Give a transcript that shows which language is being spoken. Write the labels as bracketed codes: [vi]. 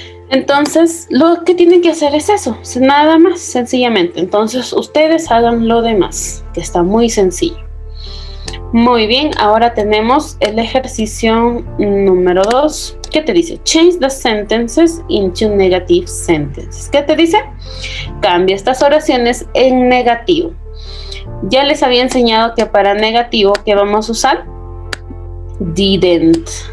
[es] Entonces, lo que tienen que hacer es eso, nada más, sencillamente. Entonces, ustedes hagan lo demás, que está muy sencillo. Muy bien, ahora tenemos el ejercicio número 2. ¿Qué te dice? [en] Change the sentences into negative sentences. [es] ¿Qué te dice? Cambia estas oraciones en negativo. Ya les había enseñado que para negativo, ¿qué vamos a usar? Didn't.